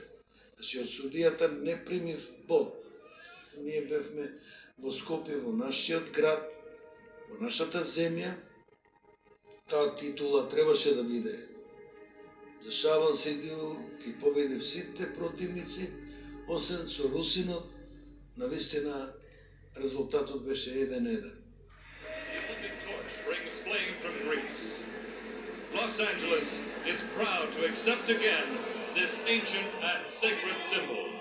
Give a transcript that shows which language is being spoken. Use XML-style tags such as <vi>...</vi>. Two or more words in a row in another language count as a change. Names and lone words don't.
<mk>Значи, од судијата не примив бод. Ние бевме во Скопје, во нашиот град, во нашата земја. Таа титула требаше да биде за Шабан Сейдију, ги победи сите противници, освен со русинот, навистина резултатот беше 1-1.</mk> <en>Los Angeles is proud to accept again this ancient and sacred symbol.</en>